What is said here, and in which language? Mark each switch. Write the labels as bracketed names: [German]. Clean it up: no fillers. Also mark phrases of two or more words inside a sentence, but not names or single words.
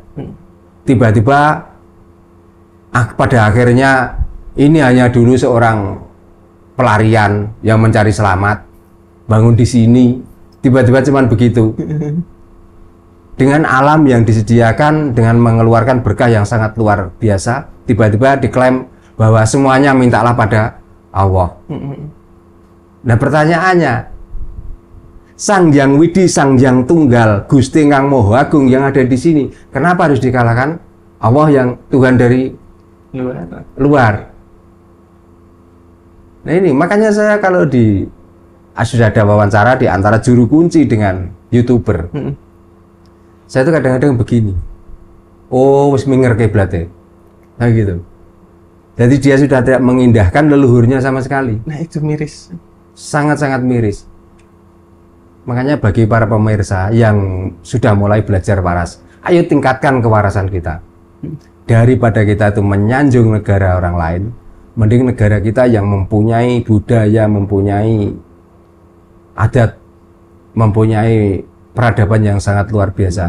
[Indonesian] Tiba-tiba pada akhirnya ini hanya dulu seorang pelarian yang mencari selamat, bangun di sini, tiba-tiba cuman begitu. Dengan alam yang disediakan, dengan mengeluarkan berkah yang sangat luar biasa, tiba-tiba diklaim bahwa semuanya mintalah pada Allah. Nah pertanyaannya, Sang Hyang Widi, Sang Hyang Tunggal, Gusti Kang Moho Agung yang ada di sini, kenapa harus dikalahkan Allah yang Tuhan dari luar? Nah ini makanya saya kalau sudah ada wawancara di antara juru kunci dengan YouTuber, saya tuh kadang-kadang begini, [Javanese] oh wis minger [Indonesian] kiblatnya, nah gitu. Jadi dia sudah tidak mengindahkan leluhurnya sama sekali. Nah itu miris, sangat-sangat miris. Makanya bagi para pemirsa yang sudah mulai belajar waras, ayo tingkatkan kewarasan kita. Daripada kita itu menyanjung negara orang lain, mending negara kita yang mempunyai budaya, mempunyai adat, mempunyai peradaban yang sangat luar biasa.